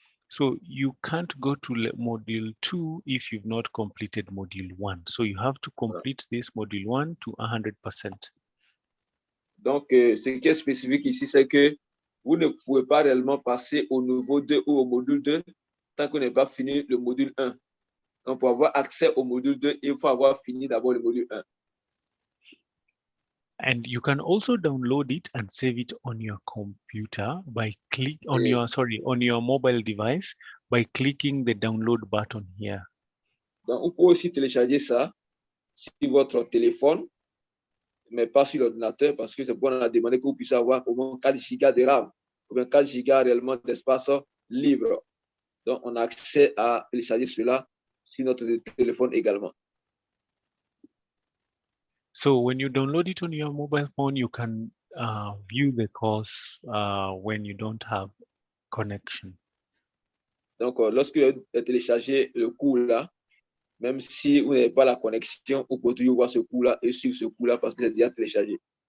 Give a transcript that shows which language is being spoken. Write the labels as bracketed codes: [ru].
[en] So you can't go to module 2 if you've not completed module 1. So you have to complete this module 1 to 100%. [fr] Donc, ce qui est spécifique ici, c'est que vous ne pouvez pas réellement passer au niveau 2 ou au module 2 tant qu'on n'avez pas fini le module 1. Donc, pour avoir accès au module 2, il faut avoir fini d'abord le module 1. [en] And you can also download it and save it on your computer by on your mobile device by clicking the download button here. [fr] Donc, vous pouvez aussi télécharger ça sur votre téléphone, mais pas sur l'ordinateur parce que c'est pourquoi on a demandé que vous puissiez avoir au moins 4 gigas de RAM ou bien 4 gigas réellement d'espace libre. Donc, on a accès à télécharger cela sur notre téléphone également. [en] So when you download it on your mobile phone, you can view the course when you don't have connection. [fr] Donc, lorsque vous avez téléchargé le cours là, même si vous n'avez pas la connexion, vous pouvez toujours voir ce cours-là et suivre ce cours-là parce que c'est déjà téléchargé.